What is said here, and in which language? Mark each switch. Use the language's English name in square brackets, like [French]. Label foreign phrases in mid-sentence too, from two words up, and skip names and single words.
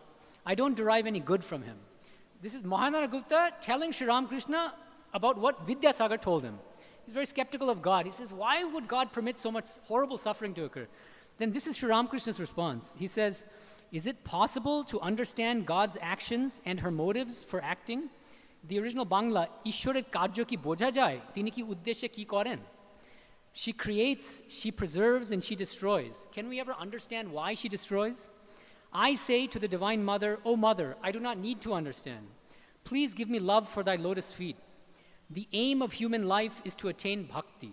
[English] I don't derive any good from him. This is Mahanara Gupta telling Sri Ramakrishna about what Vidyasagar told him. He's very skeptical of God. He says, why would God permit so much horrible suffering to occur? Then this is Sri Ramakrishna's response. He says, is it possible to understand God's actions and her motives for acting? The original Bangla, [Bangla] ঈশ্বরের কার্য কি বোঝা যায়, তিনি কি উদ্দেশে কি করেন. [English] She creates, she preserves, and she destroys. Can we ever understand why she destroys? I say to the Divine Mother, O Mother, I do not need to understand. Please give me love for thy lotus feet. The aim of human life is to attain bhakti.